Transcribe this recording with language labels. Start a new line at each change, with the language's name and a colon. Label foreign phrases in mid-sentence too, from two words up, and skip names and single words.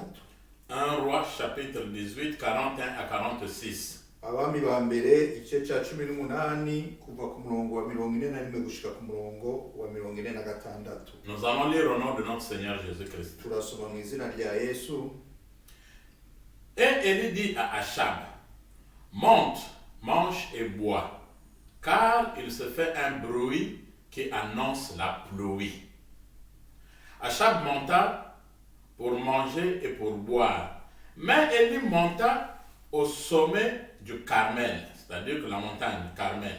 French: 1 Roi, chapitre 18, 41 à 46.
Rundi: Abami ba mbere igice ca 18 kuva ku murongo wa 41 gushika ku murongo wa 46.
French: Nous allons lire au nom de notre Seigneur Jésus-Christ.
Rundi: Turasoma mu izina rya Yesu.
French: Et Élie dit à Achab: Monte, mange et bois, car il se fait un bruit qui annonce la pluie. Achab monta pour manger et pour boire, mais Élie monta au sommet du Carmel, c'est-à-dire que la montagne Carmel.